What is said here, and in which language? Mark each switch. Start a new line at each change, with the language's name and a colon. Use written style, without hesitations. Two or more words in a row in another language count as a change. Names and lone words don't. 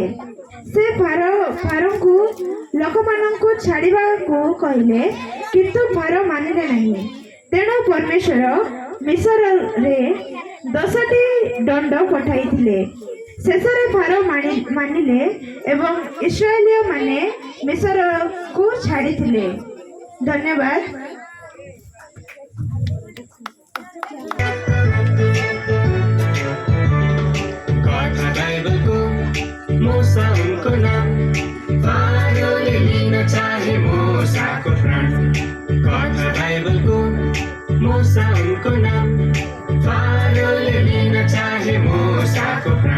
Odia: ସେ ଫାରୋଙ୍କୁ ଲୋକମାନଙ୍କୁ ଛାଡ଼ିବାକୁ କହିଲେ କିନ୍ତୁ ଫାରୋ ମାନିଲେ ନାହିଁ। ତେଣୁ ପରମେଶ୍ୱର ମିଶରରେ 10ଟି ଦଣ୍ଡ ପଠାଇଥିଲେ। ଶେଷରେ ଫାରୋ ମାନିଲେ ଏବଂ ଇସ୍ରାଏଲୀୟମାନେ ମିଶରକୁ ଛାଡ଼ିଥିଲେ। ଧନ୍ୟବାଦ।
Nepali: कथा बाइबलको मूसा उनको नाम, फारोले लिन चाहे मूसाको प्राण। कथा बाइबलको मूसा उनको नाम, फारोले लिन चाहे मूसाको प्राण।